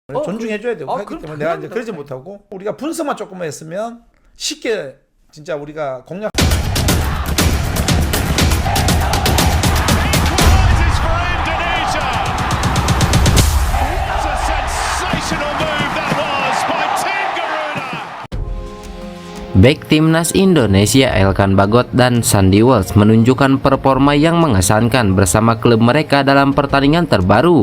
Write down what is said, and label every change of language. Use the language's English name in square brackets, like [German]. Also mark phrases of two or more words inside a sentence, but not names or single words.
[Korean] 존중해줘야 되고 하기 때문에 내가 이제 그러지 못하고 우리가 분석만 조금만 했으면 쉽게 진짜 우리가 공략. [Indonesian] Bek timnas Indonesia Elkan Bagot dan Sandy Walsh menunjukkan performa yang mengesankan bersama klub mereka dalam pertandingan terbaru.